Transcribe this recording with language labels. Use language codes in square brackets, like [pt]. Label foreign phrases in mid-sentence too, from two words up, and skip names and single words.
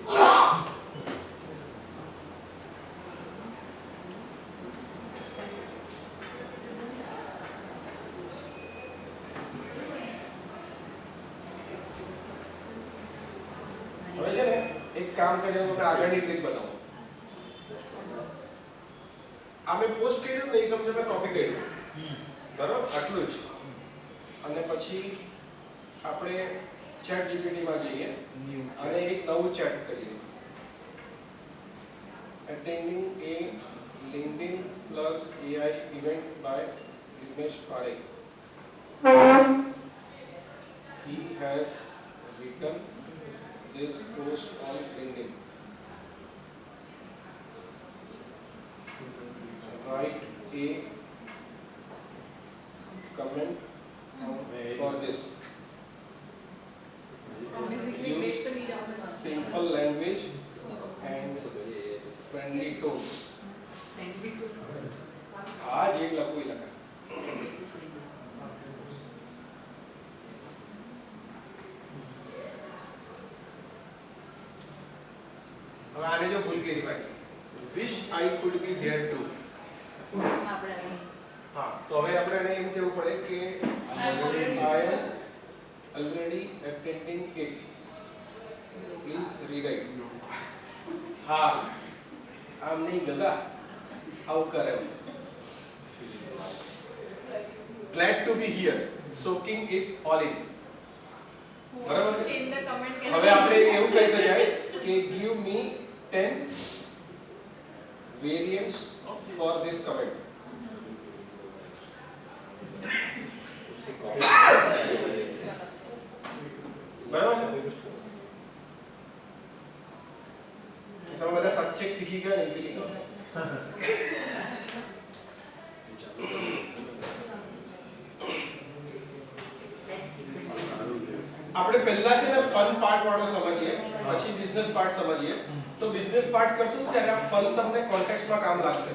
[gu] હવે છે ને એક કામ કરીને તમને આગળની ટ્રીક બતાવું આ મેં પોસ્ટ કર્યું નહીં સમજો મેં કોપી કર્યું બરાબર આટલું જ અને પછી આપણે ચેટ જીપીટીમાં જઈએ અને એક નવું ચેટ કરીએ [en] attending a LinkedIn plus AI event by Dinesh Parekh. He has written this post on LinkedIn. Write a comment for this. Basically, Use break the lead out. simple language and friendly tone. [gu] આ જે લખવું એ લખાય. હવે આને જો ભૂલ કરી ભાઈ [en] wish I could be there too. [gu] આપણે હા તો હવે આપણે એને એમ કહેવું પડે કે [en] I am already attending it. Please rewrite. [gu] હા આમ નહીં ગગા આવું કરે [en] glad to be here soaking it all in. [gu] બરાબર છે? [en] Change the comment. [gu] હવે આપણે એવું કહી શકાય કે [en] give me 10 variants for this comment. [gu] બરાબર છે? તમે બધા સાચે શીખી ગયા ને ફીલિંગ આવશે. આપણે પહેલા છે ને [en] fun part [gu] વાળો સમજીએ પછી [en] business part [gu] સમજીએ તો [en] business part [gu] કરશું ત્યારે આ ફન તમને કોન્ટેક્સ્ટમાં કામ લાગશે.